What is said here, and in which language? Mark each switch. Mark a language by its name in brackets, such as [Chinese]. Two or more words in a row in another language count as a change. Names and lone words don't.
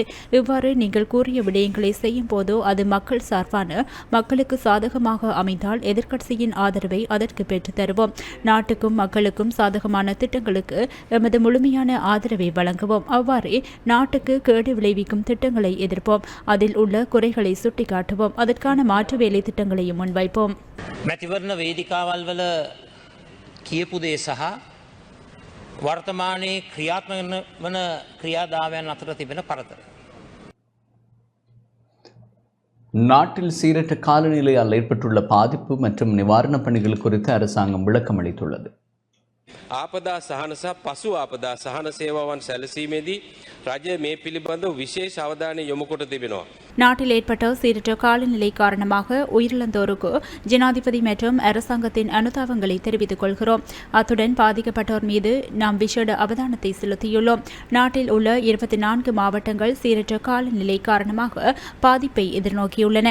[Tamil] இவ்வாறு நீங்கள் கூறிய விடயங்களை செய்யும் போதோ அது மக்கள் சார்பான, மக்களுக்கு சாதகமாக அமைந்தால் எதிர்க்கட்சியின் ஆதரவை அதற்கு பெற்றுத் தருவோம். நாட்டுக்கும் மக்களுக்கும் சாதகமான திட்டங்களுக்கு எமது முழுமையான ஆதரவை வழங்குவோம். அவ்வாறே நாட்டுக்கு கேடு விளைவிக்கும் திட்டங்களை எதிர்ப்போம். அதில் உள்ள குறைகளை சுட்டிக்காட்டுவோம். அதற்கான மாற்று வேலை திட்டங்களையும் முன்வைப்போம். [Sinhala] මැතිවරණ වේදිකාවල් වල කියපු දේ සහ වර්තමානයේ ක්‍රියාත්මක වන ක්‍රියාදාමයන් අතර තිබෙන පරතරය. [Tamil] நாட்டில் சீரற்ற காலநிலையால் ஏற்பட்டுள்ள பாதிப்பு மற்றும் நிவாரணப் பணிகள் குறித்து அரசாங்கம் விளக்கம் அளித்துள்ளது. [Sinhala] ආපදා සහන සහ පසු ආපදා සහන සේවාවන් සැලසීමේදී රජය මේ පිළිබඳව විශේෂ අවධානය යොමු කොට තිබෙනවා. [Tamil] நாட்டில் ஏற்பட்ட சீரற்ற காலநிலை காரணமாக உயிரிழந்தோருக்கு ஜனாதிபதி மற்றும் அரசாங்கத்தின் அனுதாபங்களை தெரிவித்துக் கொள்கிறோம். அத்துடன் பாதிக்கப்பட்டோர் மீது நாம் விசேட அவதானத்தை செலுத்தியுள்ளோம். நாட்டில் உள்ள 24 மாவட்டங்கள் சீரற்ற காலநிலை காரணமாக பாதிப்பை எதிர்நோக்கியுள்ளன.